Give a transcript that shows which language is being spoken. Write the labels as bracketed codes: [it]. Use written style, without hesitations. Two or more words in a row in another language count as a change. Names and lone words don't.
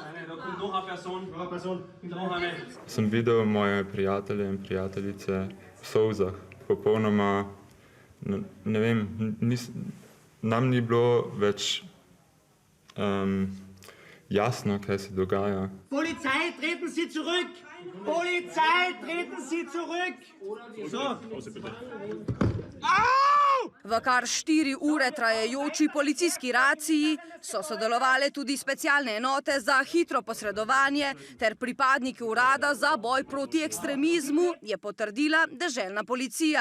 [sl] Sem videl moje prijatelje in prijateljice v solzah. Popolnoma, ne vem, nam ni bilo več jasno, kaj se dogaja. [de] Polizei, treten Sie zurück! Polizei, treten Sie zurück! So. [sl] V kar 4 ure trajajoči policijski raciji so sodelovali tudi specialne enote za hitro posredovanje ter pripadniki urada za boj proti ekstremizmu, je potrdila deželna policija.